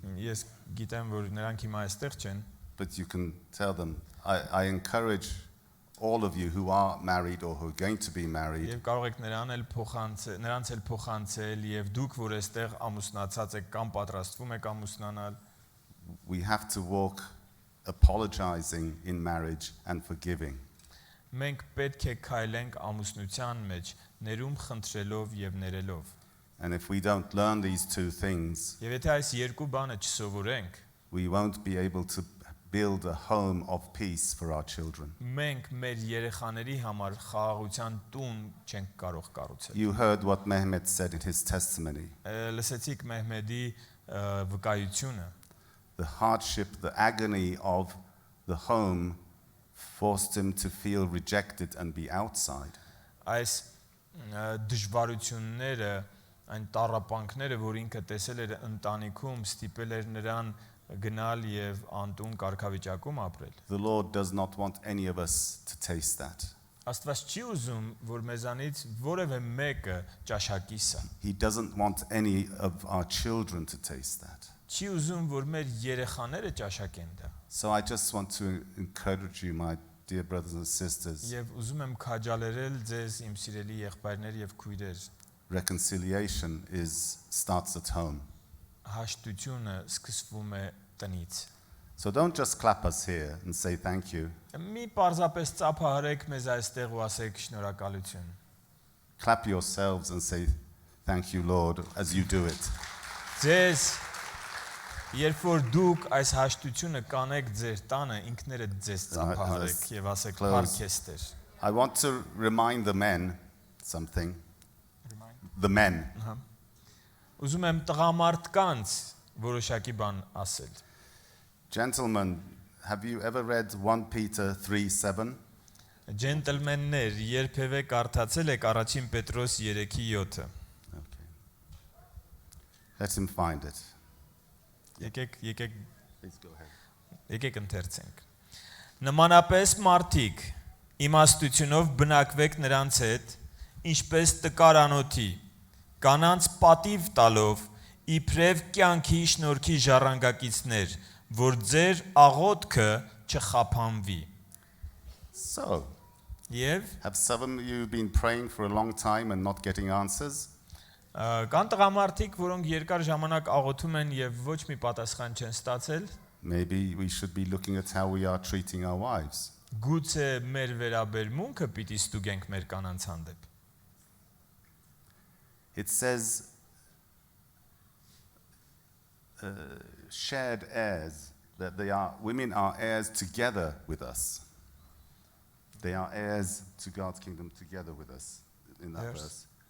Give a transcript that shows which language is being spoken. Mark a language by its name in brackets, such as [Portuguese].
[Armenian] Ես գիտեմ, որ նրանք հիմա այստեղ չեն, [English] but you can tell them. I encourage all of you who are married or who are going to be married, [Armenian] եւ կարող եք նրանց էլ փոխանցել եւ դուք, որ այստեղ ամուսնացած եք կամ պատրաստվում եք ամուսնանալ, [English] we have to walk apologizing in marriage and forgiving. [Armenian] մենք պետք է քայլենք ամուսնության մեջ, ներում խնդրելով եւ ներելով։ [English] And if we don't learn these two things, [Armenian] Եվ եթե այս երկու բանը չսովորենք, [English] we won't be able to build a home of peace for our children. [Armenian] մենք մեր երեխաների համար խաղաղության տուն չենք կարող կառուցել։ [English] You heard what Mehmet said in his testimony. [Armenian] Լսեցիք Մահմեդի վկայությունը։ [English] The hardship, the agony of the home forced him to feel rejected and be outside. [Armenian] Այս դժվարությունները, այն տառապանքները, որ ինքը տեսել էր ընտանիքում, ստիպել էր նրան գնալ եւ անտուն կարգավիճակում ապրել։ [English] The Lord does not want any of us to taste that. [Armenian] Աստված չի ուզում, որ մեզանից որևէ մեկը ճաշակի սա։ [English] He doesn't want any of our children to taste that. [Armenian] Չի ուզում, որ մեր երեխաները ճաշակեն դա։ [English] So I just want to encourage you, my dear brothers and sisters. [Armenian] Եվ ուզում եմ քաջալերել ձեզ, իմ սիրելի եղբայրներ եւ քույրեր։ [English] Reconciliation starts at home. [Armenian] Հաշտությունը սկսվում է տնից։ [English] So don't just clap us here and say thank you. [Armenian] Մի պարզապես ծափահարեք մեզ այստեղ ու ասեք շնորհակալություն։ [English] Clap yourselves and say thank you, Lord, as you do it. [Armenian] Ձեզ երբ որ դուք այս հաշտությունը կանեք ձեր տանը, ինքներդ ձեզ ծափահարեք եւ ասեք «Փառքեստեր»։ [English] I want to remind the men something. The men. [Armenian] Ուզում եմ տղամարդկանց որոշակի բան ասել։ [English] Gentlemen, have you ever read 1 Peter 3:7? [Armenian] Ջենտլմեններ, երբևէ կարդացել եք առաջին Պետրոս 3:7-ը։ [English] Okay. Let him find it. [Armenian] Եկեք [English] Please go ahead. [Armenian] եկեք ընթերցենք։ Նմանապես մարդիկ իմաստությունով բնակվեք նրանց հետ, ինչպես տկարանոթի, կանանց պատիվ տալով, իբրև կյանքի շնորհքի ժառանգակիցներ, որ ձեր աղոթքը չխափանվի։ [English] So, [Armenian] Եվ [English] have some of you been praying for a long time and not getting answers? [Armenian] կան տղամարդիկ, որոնք երկար ժամանակ աղոթում են եւ ոչ մի պատասխան չեն ստացել։ [English] Maybe we should be looking at how we are treating our wives. [Armenian] Գուցե մեր վերաբերմունքը պիտի ստուգենք մեր կանանց հանդեպ։ [English] It says shared heirs, that women are heirs together with us. They are heirs to God's kingdom together with us. in that Verse. verse.